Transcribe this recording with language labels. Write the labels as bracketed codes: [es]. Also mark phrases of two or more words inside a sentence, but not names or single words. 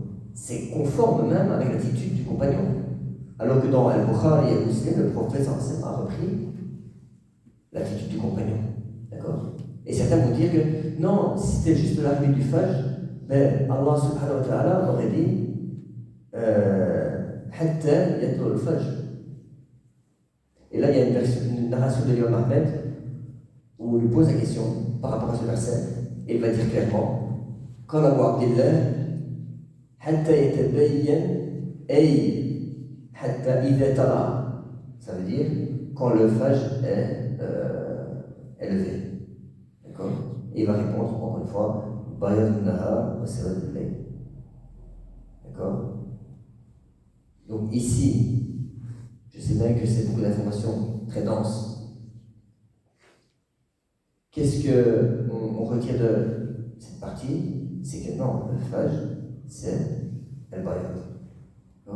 [fr] C'est conforme même avec l'attitude du compagnon. Alors que dans Al-Bukhari et Al-Muslim, le prophète [ar] صلى الله عليه وسلم [fr] a repris l'attitude du compagnon. D'accord? Et certains vont dire que non, si c'était juste l'arrivée du Fajr, ben Allah [ar] سبحانه وتعالى [fr] aurait dit [ar] حتى يطلع الفجر. [fr] Et là, il y a une narration de l'imam Ahmed où on lui pose la question par rapport à ce verset. Et il va dire clairement [ar] قال أبو عبد الله حتى يتبين أي حتى إذا طلع. [fr] Ça veut dire quand le Fajr est élevé. D'accord? Et il va répondre encore une fois [ar] بياض النهار وسواد الليل. [fr] D'accord? Donc ici, je sais bien que c'est beaucoup d'informations très denses. Qu'est-ce qu'on retire de cette partie? C'est que non, le Fajr, c'est al-Bayad.